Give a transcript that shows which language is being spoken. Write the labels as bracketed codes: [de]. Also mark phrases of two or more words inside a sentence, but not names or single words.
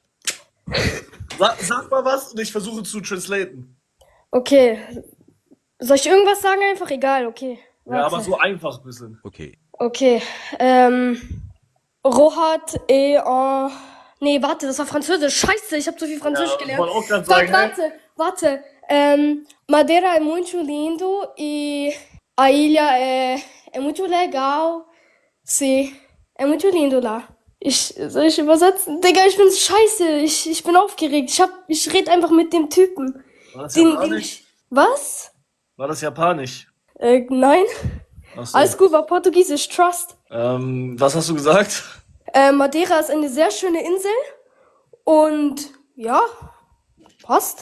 [de] Sag mal was und ich versuche zu translaten. Okay. Soll ich irgendwas sagen? Einfach egal, okay. Ja, aber Warte. so einfach ein bisschen. Okay, Rohat nee, warte, das war Französisch. Scheiße, ich habe so viel Französisch Ich gelernt. wollte auch gerade sagen, Warte. [pt] Madeira é muito lindo e a ilha é muito legal. Sim, é muito lindo lá. [de] Soll ich übersetzen? Digga, ich bin scheiße. Ich bin aufgeregt. Ich rede einfach mit dem Typen. War das Den- Japanisch? Was? War das Japanisch? Nein. Ach so. Alles gut, war Portugiesisch. Trust. Was hast du gesagt? Madeira ist eine sehr schöne Insel und ja, passt.